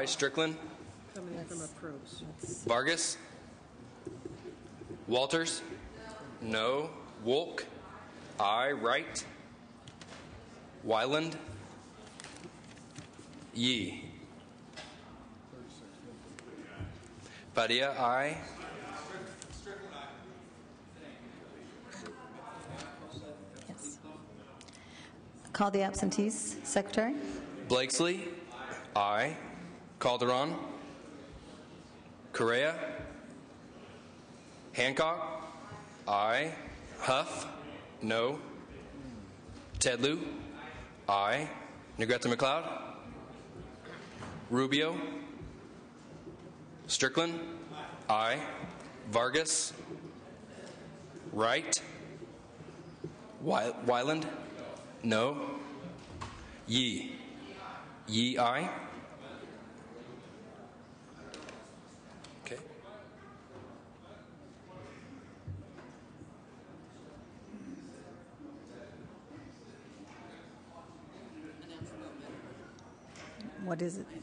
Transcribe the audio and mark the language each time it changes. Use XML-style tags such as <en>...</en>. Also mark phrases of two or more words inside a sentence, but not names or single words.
<en>Strickland, Vargas, Walters, no. Wolk, aye. Wright, Wyland, Yee. Padilla, aye. Yes. Call the absentees, Secretary. Blakesley, aye. Calderon, Correa, Hancock, aye. Huff, no. Tedlew, aye. Negrete McLeod, Rubio, Strickland, aye. Vargas, Wright, Wyland, no. Yee, aye. Okay. What is it?</en>